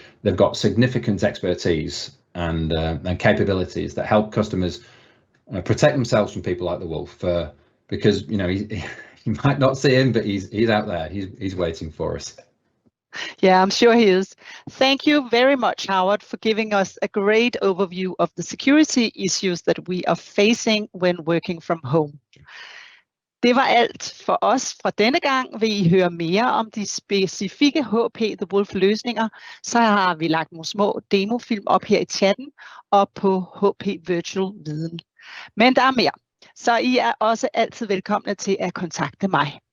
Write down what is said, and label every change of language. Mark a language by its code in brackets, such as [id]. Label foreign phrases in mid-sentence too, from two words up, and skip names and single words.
[en] They've got significant expertise and capabilities that help customers protect themselves from people like the Wolf, because you might not see him, but he's out there. He's waiting for us. Yeah, I'm sure he is. Thank you very much, Howard, for giving us a great overview of the security issues that we are facing when working from home. [da] Det var alt for os fra denne gang. Vil I høre mere om de specifikke HP The Wolf løsninger, så har vi lagt nogle små demofilm op her i chatten og på HP Virtual Viden. Men der er mere, så I er også altid velkomne til at kontakte mig.